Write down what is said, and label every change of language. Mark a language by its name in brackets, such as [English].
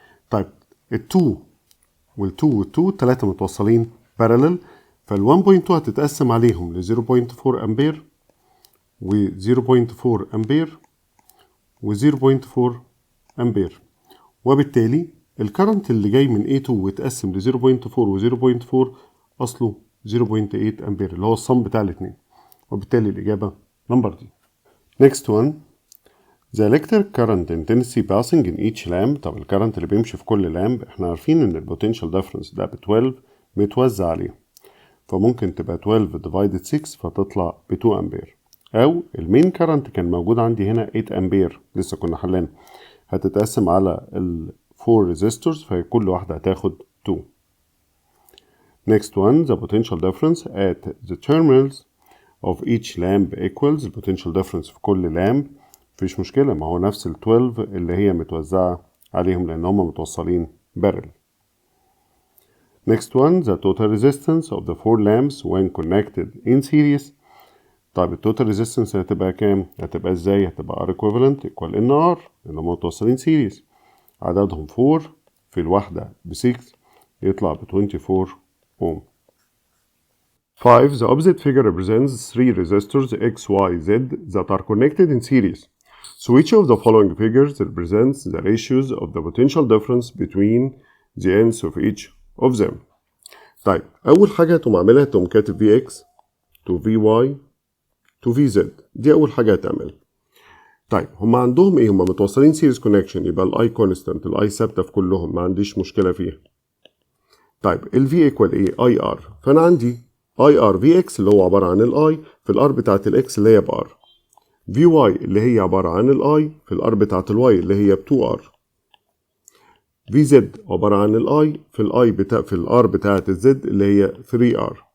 [Arabic] طيب ال2 وال2 وال2 التلاتة متوصلين parallel، فال 1.2 هتتقسم عليهم ل 0.4 أمبير و 0.4 أمبير و 0.4 أمبير، وبالتالي الكرنت اللي جاي من A2 ويتقسم ل 0.4 و 0.4 أصله 0.8 أمبير اللي هو الصم بتاع الاتنين، وبالتالي الإجابة نمبر دي. [English] Next one. The electric current intensity passing in each lamp. [Arabic] طب الكرنت اللي بيمشي في كل لامب احنا عارفين ان البوتنشال ديفرنس ده ب 12 متوزع عليه، فممكن تبقى 12 divided 6 فتطلع ب 2 أمبير، أو المين كرنت كان موجود عندي هنا 8 أمبير لسه كنا حلين، هتتقسم على ال 4 resistors فكل واحدة هتاخد 2. [English] Next one. The potential difference at the terminals of each lamp equals [Arabic] البوتنشال difference في كل لامب مفيش مشكلة، ما هو نفس ال 12 اللي هي متوزعة عليهم لأن هما متوصلين بارل. [English] Next one. The total resistance of the 4 lamps when connected in series. [Arabic] طيب التوتال ريزيستنس هتبقى كام؟ هتبقى ازاي؟ هتبقى R equivalent equal NR لأن هما متوصلين سيريز، عددهم 4 في الواحدة ب 6 يطلع ب 24 أوم. [English] 5. The opposite figure represents 3 resistors X, Y, Z that are connected in series. So which of the following figures represents the ratios of the potential difference between the ends of each of them؟ [Arabic] طيب أول حاجة تقوم عاملها تقوم كاتب VX to VY to VZ، دي أول حاجة هتعمل. طيب هما عندهم إيه؟ هما متوصلين سيريز كونكشن يبقى الأي كونستانت، الأي ثابتة في كلهم ما عنديش مشكلة فيها. طيب ال V equal إيه؟ IR، فأنا عندي IR VX اللي هو عبارة عن الأي في الأر بتاعت الإكس اللي هي بR، VY اللي هي عبارة عن الأي في الأر بتاعت الواي اللي هي ب2R، VZ عبارة عن الأي في الأر بتاعت الزد اللي هي 3R.